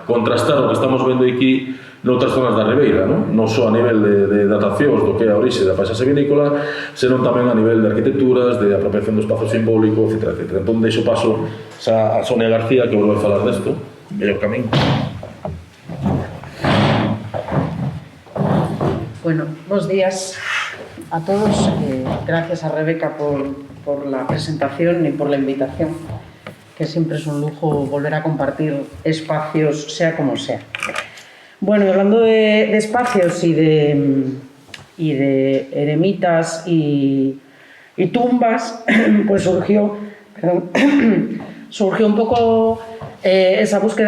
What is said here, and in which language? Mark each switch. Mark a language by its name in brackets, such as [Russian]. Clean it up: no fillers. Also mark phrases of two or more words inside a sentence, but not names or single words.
[Galician] Contrastar o que estamos vendo aquí noutras zonas da Ribeira, non só a nivel de datacións do que é a orixe da paisaxe vinícola, senón tamén a nivel de arquitecturas, de apropiación do espazo simbólico, etc. Entón, deixo paso a Sonia García, que volve a falar desto, mellor camín. Bueno, bons días a todos. [Spanish] Gracias a Rebeca por la presentación y por la invitación. que siempre es un lujo volver a compartir espacios, sea como sea. Bueno, y hablando de espacios y de eremitas y tumbas, pues surgió un poco esa búsqueda